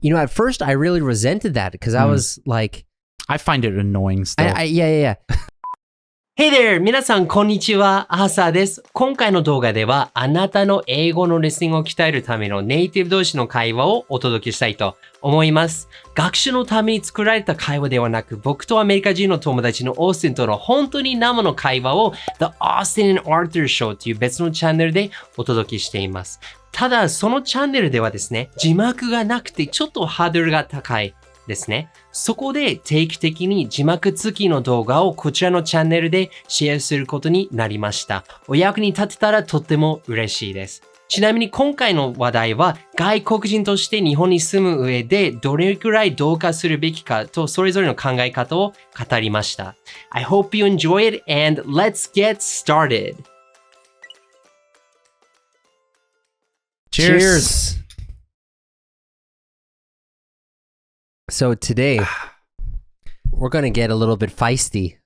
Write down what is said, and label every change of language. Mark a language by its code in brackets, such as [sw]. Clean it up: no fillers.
[en] At first I really resented that because I was like, I find it annoying still. Yeah. Hey there! [ja] 皆さん、こんにちは。アーサーです。今回の動画では、あなたの英語のリスニングを鍛えるためのネイティブ同士の会話をお届けしたいと思います。学習のために作られた会話ではなく、僕とアメリカ人の友達のオースティンとの本当に生の会話を The Austin and Arthur Show という別のチャンネルでお届けしています。ただ、そのチャンネルではですね、字幕がなくてちょっとハードルが高いですね。そこで定期的に字幕付きの動画をこちらのチャンネルでシェアすることになりました。お役に立てたらとっても嬉しいです。ちなみに今回の話題は外国人として日本に住む上でどれくらい同化するべきかとそれぞれの考え方を語りました。 [en] I hope you enjoy it and let's get started. Cheers! So today, we're going to get a little bit feisty.